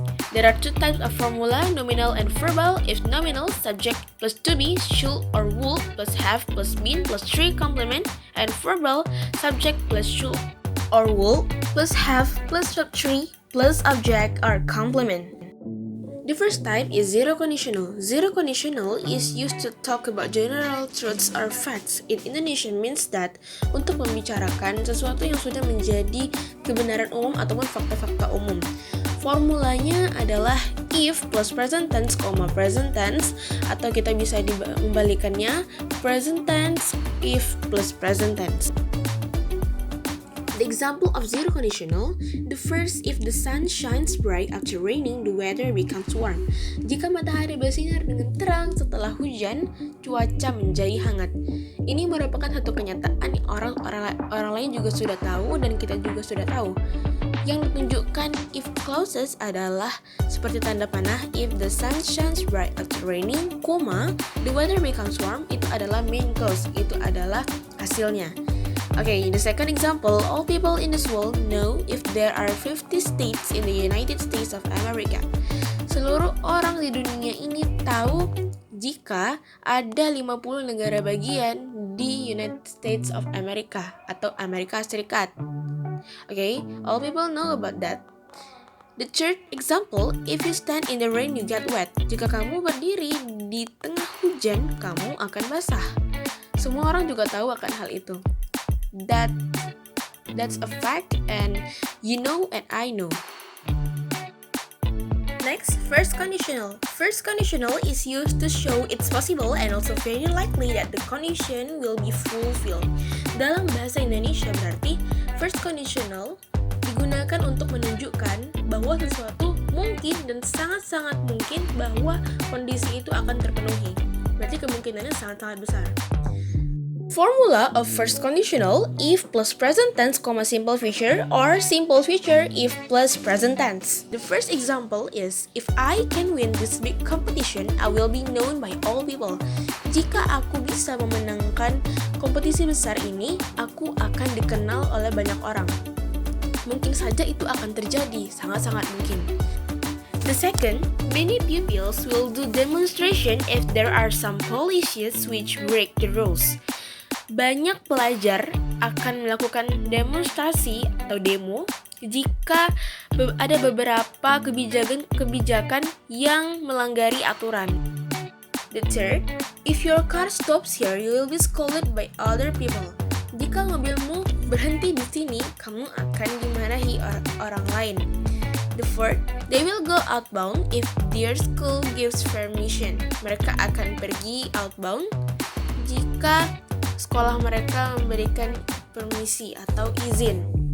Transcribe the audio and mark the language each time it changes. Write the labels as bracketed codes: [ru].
[en] There are 2 types of formula, nominal and verbal. If nominal, subject plus to be, should or would plus have plus been plus 3 complement. And verbal, subject plus should or would plus have plus verb 3 plus object are complement. The first type is zero conditional. Zero conditional is used to talk about general truths or facts. In Indonesian means that [id] untuk membicarakan sesuatu yang sudah menjadi kebenaran umum ataupun fakta-fakta umum. Formulanya adalah if plus present tense, present tense, atau kita bisa membalikannya present tense if plus present tense. [en] The example of zero conditional, the first, if the sun shines bright after raining, the weather becomes warm. [id] Jika matahari bersinar dengan terang setelah hujan, cuaca menjadi hangat. Ini merupakan satu kenyataan yang orang lain juga sudah tahu dan kita juga sudah tahu. Yang ditunjukkan [en] if clauses [id] adalah seperti tanda panah, [en] if the sun shines bright after raining, the weather becomes warm, [id] itu adalah [en] main clause, [id] itu adalah hasilnya. [en] Okay, in the second example, all people in this world know if there are 50 states in the United States of America. [id] Seluruh orang di dunia ini tahu jika ada 50 negara bagian di United States of America atau Amerika Serikat. [en] Okay, all people know about that. The third example, if you stand in the rain you get wet. [id] Jika kamu berdiri di tengah hujan, kamu akan basah. Semua orang juga tahu akan hal itu. [en] That's a fact, and you know and I know. Next, first conditional. First conditional is used to show it's possible and also very likely that the condition will be fulfilled. [id] Dalam bahasa Indonesia berarti first conditional digunakan untuk menunjukkan bahwa sesuatu mungkin dan sangat-sangat mungkin bahwa kondisi itu akan terpenuhi. Berarti kemungkinannya sangat-sangat besar. [en] Formula of first conditional, if plus present tense, simple future, or simple future if plus present tense. The first example is, if I can win this big competition, I will be known by all people. [id] Jika aku bisa memenangkan kompetisi besar ini, aku akan dikenal oleh banyak orang. Mungkin saja itu akan terjadi, sangat-sangat mungkin. [en] The second, many pupils will do demonstration if there are some policies which break the rules. [id] Banyak pelajar akan melakukan demonstrasi atau demo jika ada beberapa kebijakan yang melanggari aturan. [en] The third, if your car stops here, you will be scolded by other people. [id] Jika mobilmu berhenti di sini, kamu akan dimarahi orang lain. [en] The fourth, they will go outbound if their school gives permission. [id] Mereka akan pergi outbound jika sekolah mereka memberikan permisi atau izin.